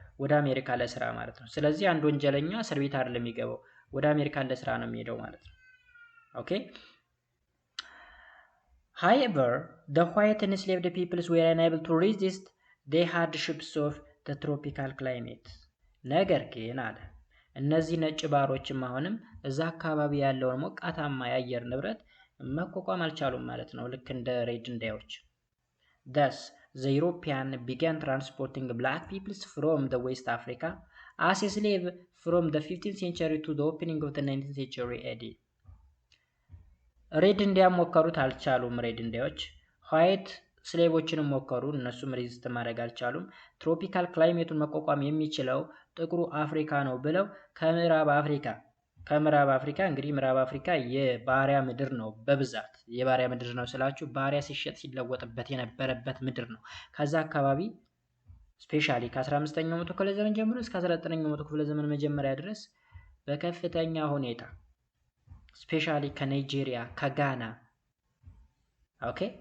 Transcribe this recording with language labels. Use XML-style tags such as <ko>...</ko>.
<am>ወደ አሜሪካ ለስራ ማለት ነው። ስለዚህ አንድ ወንጀለኛ እስር ቤት አይደለም የሚገባው፣ ወደ አሜሪካ ለስራ ነው የሚሄደው ማለት ነው። ኦኬ</am> <en>however the white enslaved peoples were unable to resist the hardships of the tropical climate.</en> <am>ነገር ግን አለ እነዚህ ነጭ ባሮችም አሁንም እዛ አካባቢ ያለውን ሞቃታማ የአየር ንብረት መቋቋም አልቻሉም ማለት ነው፣ ልክ እንደ ሬድ ኢንዲያኖች።</am> <en>thus the European began transporting black peoples from the West Africa as a slave from the 15th century to the opening of the 19th century AD.</en> <am>ሬድ ኢንዲያ ሞከሩት፣ አልቻሉም። ሬድ ኢንዲያዎች ዋይት ስሌቮችንም ሞከሩ፣ እነሱም ሬዚስት ማድረግ አልቻሉም። ትሮፒካል ክላይሜቱን መቋቋም የሚችለው ጥቁሩ አፍሪካ ነው ብለው ከምዕራብ አፍሪካ እንግዲህ ምዕራብ አፍሪካ የባሪያ ምድር ነው፣ በብዛት የባሪያ ምድር ነው ስላችሁ ባሪያ ሲሸጥ ሲለወጥበት የነበረበት ምድር ነው። ከዛ አካባቢ ስፔሻሊ ከ15ኛው መቶ ክፍለ ዘመን ጀምሮ እስከ 19ኛው መቶ ክፍለ ዘመን መጀመሪያ ድረስ በከፍተኛ ሁኔታ ስፔሻሊ ከናይጄሪያ ከጋና ኦኬ</am>